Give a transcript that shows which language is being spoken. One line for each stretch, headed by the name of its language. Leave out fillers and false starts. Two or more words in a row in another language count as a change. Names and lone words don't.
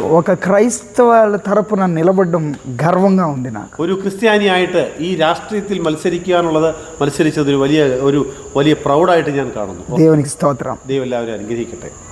Telugu: ఒక క్రైస్తవుల తరపున నిలబడడం గర్వంగా ఉంది నాకు.
Malayalam: ഒരു ക്രിസ്ത്യാനിയായിട്ട് ഈ രാഷ്ട്രീയത്തിൽ മത്സരിച്ചത് ഒരു വലിയ പ്രൗഡായിട്ട് ഞാൻ കാണുന്നു.
Telugu: దేవునికి స్తోత్రం.
Malayalam: ദൈവം എല്ലാവരും അനുഗ്രഹിക്കട്ടെ.